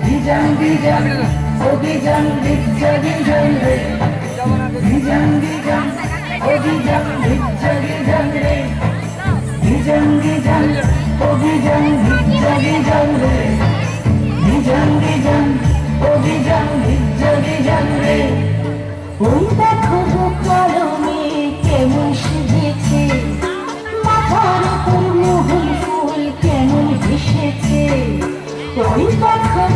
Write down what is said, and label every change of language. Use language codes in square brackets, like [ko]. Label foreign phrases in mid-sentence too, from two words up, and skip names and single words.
[sat] Dijan, oh Dijan, Dijja Dijan re. Dijan, Dijan, oh Dijan, Dijja Dijan re. Dijan, Dijan, oh Dijan, Dijja Dijan re. Dijan, Dijan, oh Dijan, Dijja Dijan re. [bn] ওই দেখো কলমে কেমন সেজেছে, মাথার উপর মহুল ফুল কেমন হেসেছে। ওই দেখো